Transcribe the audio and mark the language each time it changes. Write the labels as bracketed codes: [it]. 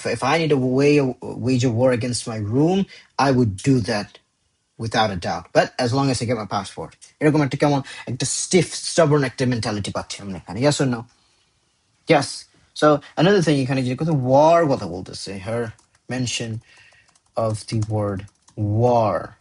[en] If I need to wage a war against my room, I would do that without a doubt. But as long as I get my passport. [bn] এরকম একটা কেমন একটা stiff, stubborn একটা mentality পাচ্ছি আমরা এখানে। [en] Yes or no? Yes. So another thing [bn] এখানে যে কথা war কথা বলতেছে, [en] her mention of the word war.